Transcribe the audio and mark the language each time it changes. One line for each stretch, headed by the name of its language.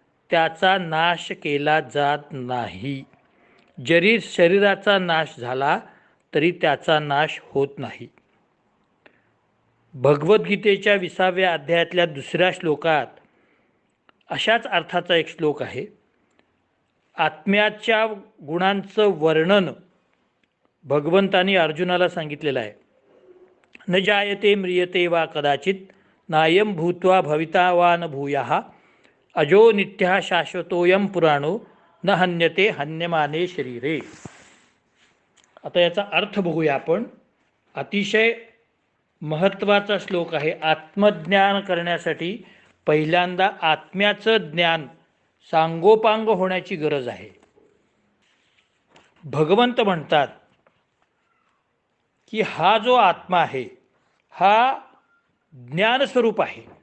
Marathi: त्याचा नाश केला जात नाही. जरी शरीराचा नाश झाला तरी त्याचा नाश होत नाही. भगवद्गीतेच्या 20व्या अध्यायातल्या दुसऱ्या श्लोकात अशाच अर्थाचा एक श्लोक आहे. आत्म्याच्या गुणांचं वर्णन भगवंतानी अर्जुनाला सांगितलेलं आहे.
Sanskrit: न जायते म्रियते वा कदाचित नायम भूत्वा भविता वा न भूयाः अजो नित्यः शाश्वतोऽयं पुराणो न हन्यते हन्यमाने शरीरे.
Marathi: आता याचा अर्थ बघूया आपण. अतिशय महत्त्वाचा श्लोक आहे. आत्मज्ञान करण्यासाठी पहिल्यांदा आत्म्याचं ज्ञान सांगोपांग होण्याची गरज आहे. भगवंत म्हणतात की हा जो आत्मा आहे हा ज्ञानस्वरूप आहे.